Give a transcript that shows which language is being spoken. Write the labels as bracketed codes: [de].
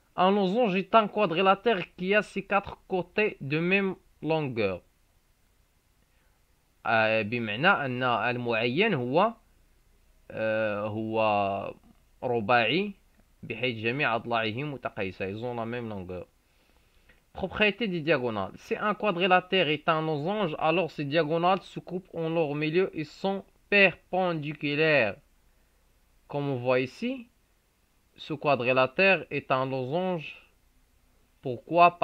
[fr] Un losange est un quadrilatère qui a ses 4 côtés de même longueur. [ar] بمعنى أن المعين هو رباعي بحيث جميع أضلاعه متقايسة. [fr] Ils ont la même longueur. Propriété des diagonales. Si un quadrilatère est un losange, alors ses diagonales se coupent en leur milieu et sont perpendiculaires. Comme on voit ici, ce quadrilatère est un losange. Pourquoi?